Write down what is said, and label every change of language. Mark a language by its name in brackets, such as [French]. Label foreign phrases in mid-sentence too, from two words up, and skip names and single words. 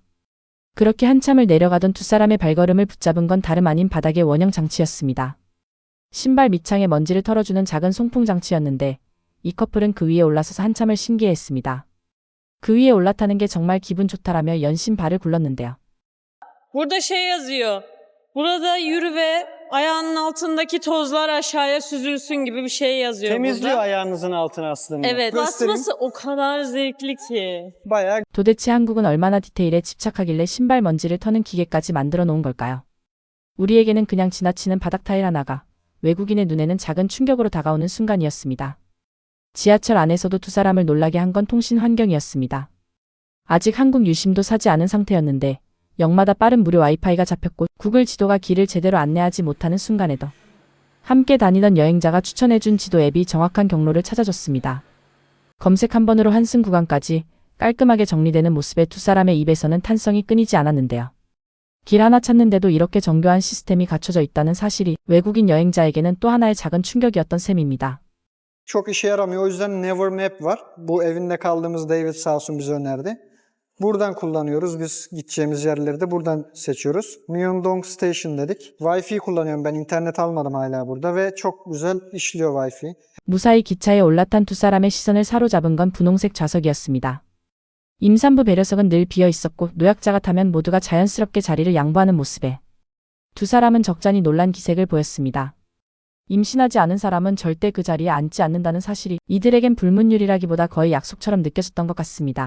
[Korean] 그렇게 한참을 내려가던 두 사람의 발걸음을 붙잡은 건 다름 아닌 바닥의 원형 장치였습니다. 신발 밑창에 먼지를 털어주는 작은 송풍 장치였는데 이 커플은 그 위에 올라서서 한참을 신기해했습니다. 그 위에 올라타는 게 정말 기분 좋다라며 연신 발을 굴렀는데요. [Turkish] Burada şey yazıyor. Burada yürü ve ayağının altındaki tozlar aşağıya süzülsün gibi bir şey yazıyor Temizliyor burada. ayağınızın altını aslında. Evet, Göstereyim. basması o kadar zevkli ki. Bayağı [Korean] 도대체 한국은 얼마나 디테일에 집착하길래 신발 먼지를 터는 기계까지 만들어 놓은 걸까요? 우리에게는 그냥 지나치는 바닥 타일 하나가 외국인의 눈에는 작은 충격으로 다가오는 순간이었습니다. 지하철 안에서도 두 사람을 놀라게 한 건 통신 환경이었습니다. 아직 한국 유심도 사지 않은 상태였는데 역마다 빠른 무료 와이파이가 잡혔고 구글 지도가 길을 제대로 안내하지 못하는 순간에도 함께 다니던 여행자가 추천해준 지도 앱이 정확한 경로를 찾아줬습니다. 검색 한 번으로 환승 구간까지 깔끔하게 정리되는 모습에 두 사람의 입에서는 탄성이 끊이지 않았는데요. 길 하나 찾는데도 이렇게 정교한 시스템이 갖춰져 있다는 사실이 외국인 여행자에게는 또 하나의 작은 충격이었던 셈입니다. [Turkish] çok işe yaramıyor. O yüzden Never Map var. Bu evinde kaldığımız David sağ olsun bize önerdi. Buradan kullanıyoruz. Biz gideceğimiz yerleri de buradan seçiyoruz. Myeongdong Station dedik. Wi-Fi kullanıyorum ben. İnternet almadım hala burada ve çok güzel işliyor Wi-Fi. [Korean] 무사히 기차에 올라탄 두 사람의 시선을 사로잡은 건 분홍색 좌석이었습니다. 임산부 배려석은 늘 비어 있었고 노약자가 타면 모두가 자연스럽게 자리를 양보하는 모습에 두 사람은 적잖이 놀란 기색을 보였습니다. 임신하지 않은 사람은 절대 그 자리에 앉지 않는다는 사실이 이들에겐 불문율이라기보다 거의 약속처럼 느껴졌던 것 같습니다.